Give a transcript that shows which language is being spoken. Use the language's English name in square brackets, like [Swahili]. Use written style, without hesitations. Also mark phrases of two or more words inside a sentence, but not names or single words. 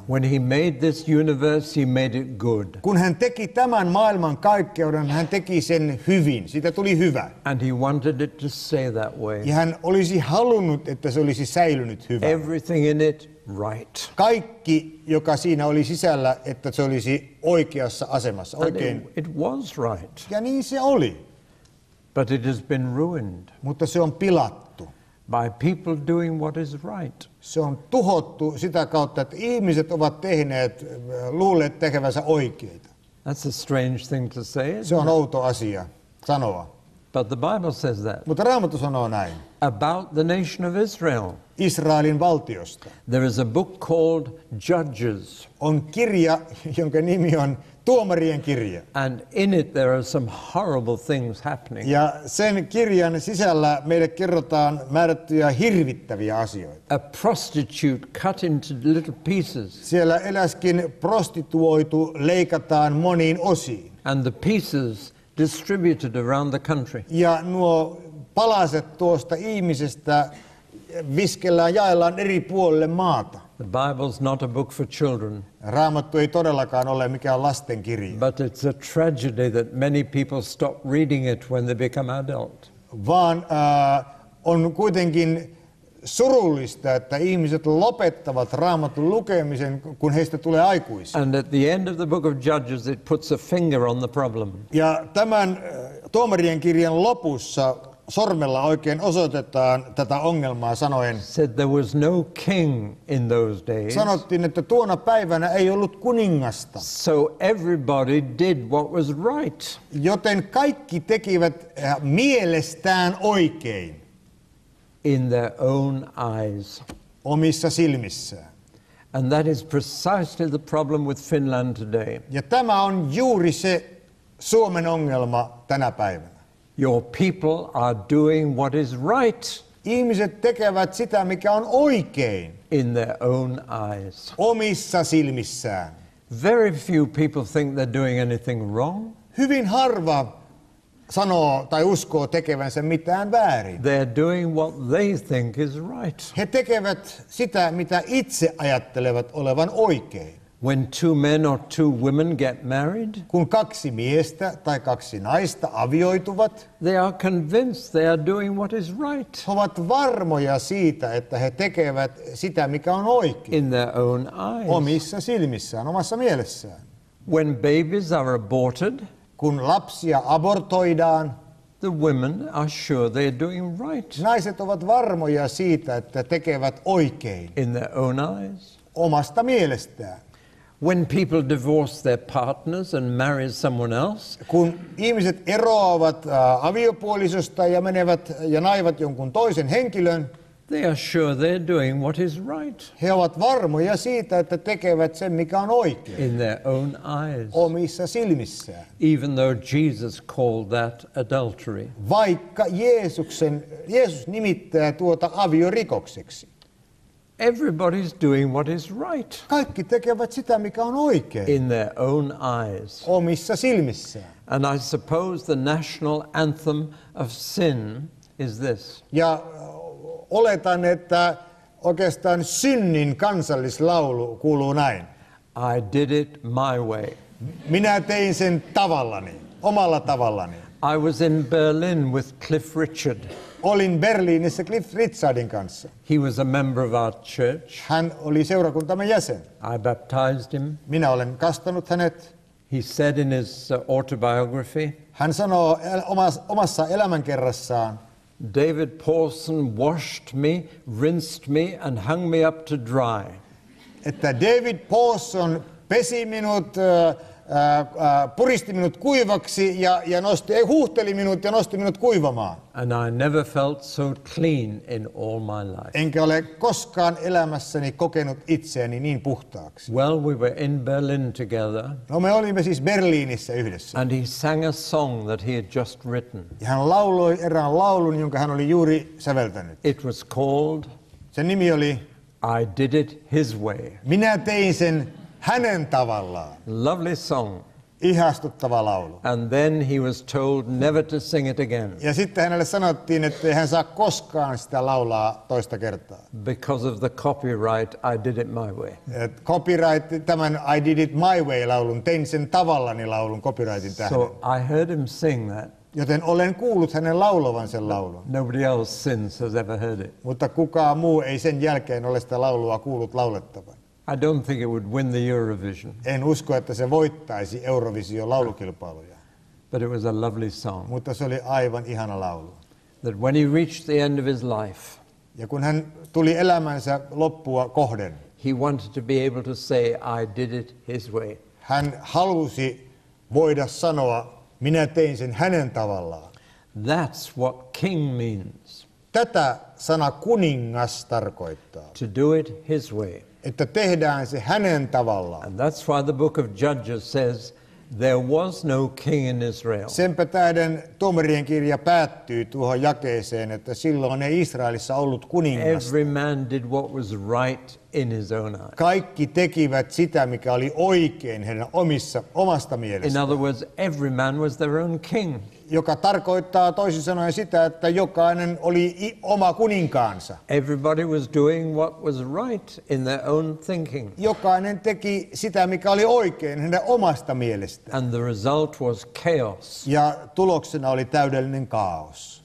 [English] When he made this universe, he made it good. [Finnish] Kun hän teki tämän maailman kaikkeuden, hän teki sen hyvin. Siitä tuli hyvä. [English] And he wanted it to stay that way. [Finnish] Ja hän olisi halunnut, että se olisi säilynyt hyvä. [English] Everything in it right. [Finnish] Kaikki, joka siinä oli sisällä, että se olisi oikeassa asemassa. [English] And [Finnish] Oikein. [English] it was right. [Finnish] Ja niin se oli. [English] But it has been ruined [Finnish] Mutta se on pilattu. [English] by people doing what is right. [Finnish] Se on tuhottu sitä kautta, että ihmiset ovat tehneet, luulleet tekevänsä oikeita. [English] That's a strange thing to say, [Finnish] Se [English] isn't [Finnish] on [English] it? [Finnish] outo asia sanoa. [English] But the Bible says that [Finnish] Mutta Raamattu sanoo näin. [English] about the nation of Israel. [Finnish] Israelin valtiosta [English] There is a book called Judges, [Finnish] on kirja, jonka nimi on Tuomarien kirja. [English] and in it there are some horrible things happening. [Finnish] Ja sen kirjan sisällä meille kerrotaan määrättyjä hirvittäviä asioita. [English] A prostitute cut into little pieces, [Finnish] Siellä eläskin prostituoitu leikataan moniin osiin. [English] and the pieces distributed around the country. [Finnish] Ja nuo palaset tuosta ihmisestä viskellään, jaellaan eri puolille maata. [English] The Bible's not a book for children, [Finnish] Raamattu ei todellakaan ole mikään lastenkirja, [English] but it's a tragedy that many people stop reading it when they become adult. [Finnish] vaan on kuitenkin surullista, että ihmiset lopettavat Raamatun lukemisen, kun heistä tulee aikuisia. [English] And at the end of the book of Judges, it puts a finger on the problem. [Finnish] Ja tämän Tuomarien kirjan lopussa sormella oikein osoitetaan tätä ongelmaa sanoen, [English] Said there was no king in those days, [Finnish] sanottiin, että tuona päivänä ei ollut kuningasta, [English] so everybody did what was right. [Finnish] joten kaikki tekivät mielestään oikein [English] In their own eyes. [Finnish] omissa silmissään. [English] And that is precisely the problem with Finland today. [Finnish] Ja tämä on juuri se Suomen ongelma tänä päivänä. [English] Your people are doing what is right [Finnish] Ihmiset tekevät sitä, mikä on oikein [English] in their own eyes. [Finnish] omissa silmissään. [English] Very few people think they're doing anything wrong. [Finnish] Hyvin harva sanoo tai uskoo tekevänsä mitään väärin. [English] They're doing what they think is right. [Finnish] He tekevät sitä, mitä itse ajattelevat olevan oikein. [English] When two men or two women get married, [Finnish] Kun kaksi miestä tai kaksi naista avioituvat, [English] they are convinced they are doing what is right [Finnish] he ovat varmoja siitä, että he tekevät sitä, mikä on oikein [English] in their own eyes. [Finnish] omissa silmissään, omassa mielessään. [English] When babies are aborted, [Finnish] Kun lapsia abortoidaan, [English] the women are sure they're doing right [Finnish] naiset ovat varmoja siitä, että tekevät oikein [English] in their own eyes. [Finnish] omasta mielestään. [English] When people divorce their partners and marry someone else, [Finnish] Kun ihmiset eroavat aviopuolisosta ja menevät ja naivat jonkun toisen henkilön, [English] They are sure they're doing what is right [Finnish] He ovat varmoja siitä, että tekevät sen, mikä on oikein [English] in their own eyes, [Finnish] omissa silmissään. [English] even though Jesus called that adultery. [Finnish] Vaikka Jeesus nimittää tuota aviorikokseksi. [English] Everybody's doing what is right [Finnish] Kaikki tekevät sitä, mikä on oikein [English] in their own eyes. [Finnish] omissa silmissään. [English] And I suppose the national anthem of sin is this. [Finnish] Ja oletan, että oikeastaan synnin kansallislaulu kuuluu näin. [English] I did it my way. [Finnish] Minä tein sen tavallani, omalla tavallani. [English] I was in Berlin with Cliff Richard. [Finnish] Olin Berliinissä Cliff Richardin kanssa. [English] He was a member of our church. [Finnish] Hän oli seurakuntamme jäsen. [English] I baptized him. [Finnish] Minä olen kastanut hänet. [English] He said in his autobiography, [Finnish] Hän sanoo omassa elämänkerrassaan, [English] David Pawson washed me, rinsed me and hung me up to dry. [Finnish] että David Pawson pesi minut, puristi minut kuivaksi ja huuhteli minut ja nosti minut kuivamaan. [English] And I never felt so clean in all my life. [Finnish] Enkä ole koskaan elämässäni kokenut itseäni niin puhtaaksi. [English] Well, we were in Berlin together, [Finnish] No me olimme siis Berliinissä yhdessä. [English] and he sang a song that he had just written. [Finnish] Ja hän lauloi erään laulun, jonka hän oli juuri säveltänyt. [English] It was called [Finnish] Sen nimi oli [English] I Did It His Way. [Finnish] Minä tein sen hänen tavallaan. [English] Lovely song. [Finnish] Ihastuttava laulu. [English] And then he was told never to sing it again [Finnish] Ja sitten hänelle sanottiin, että hän saa koskaan sitä laulaa toista kertaa. [English] because of the copyright I Did It My Way. [Finnish] Et copyright, tämän I Did It My Way-laulun, tein sen tavallani laulun copyrightin tähden. [English] So I heard him sing that. [Finnish] Joten olen kuullut hänen laulavan sen laulun. [English] Nobody else since has ever heard it. [Finnish] Mutta kukaan muu ei sen jälkeen ole sitä laulua kuullut laulettavan. [English] I don't think it would win the Eurovision, [Finnish] En usko, että se voittaisi Eurovision laulukilpailuja. [English] but it was a lovely song. [Finnish] Mutta se oli aivan ihana laulu. [English] That when he reached the end of his life, [Finnish] Ja kun hän tuli elämänsä loppua kohden, [English] he wanted to be able to say, I did it his way. [Finnish] hän halusi voida sanoa, minä tein sen hänen tavallaan. [English] That's what king means, [Finnish] Tätä sana kuningas tarkoittaa, [English] to do it his way. [Finnish] että tehdään se hänen tavallaan. [English] And that's why the book of Judges says, there was no king in Israel. [Finnish] Senpä tähden tuomarien kirja päättyy tuohon jakeeseen, että silloin ei Israelissa ollut kuningasta. [English] Every man did what was right in his own eyes. [Finnish] Kaikki tekivät sitä, mikä oli oikein heidän omasta [English] In [Finnish] mielestään. [English] other words, every man was their own king. [Finnish] Joka tarkoittaa toisin sanoen sitä, että jokainen oli oma kuninkaansa. [English] Everybody was doing what was right in their own thinking. [Finnish] Jokainen teki sitä, mikä oli oikein heidän omasta mielestään. [English] And the result was chaos, [Finnish] Ja tuloksena oli täydellinen kaos.